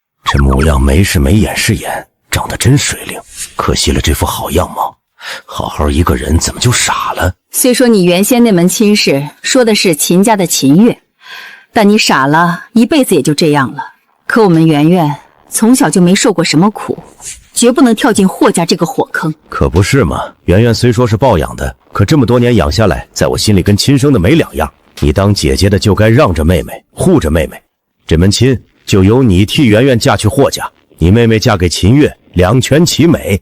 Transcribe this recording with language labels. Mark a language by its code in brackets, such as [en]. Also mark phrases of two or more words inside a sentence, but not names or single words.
[zh] 這模樣沒是眉眼是眼，長得真水灵，可惜了这副好样貌。好好一个人怎么就傻了？虽说你原先那门亲事说的是秦家的秦月，但你傻了一辈子也就这样了。可我们圆圆从小就没受过什麼苦，絕不能跳進霍家這個火坑。可不是嘛，圓圓雖說是抱養的，可這麼多年養下來，在我心裡跟親生的沒兩樣。你當姐姐的就該讓着妹妹，護着妹妹。這門親就由你替圓圓嫁去霍家，你妹妹嫁給秦月，兩全其美。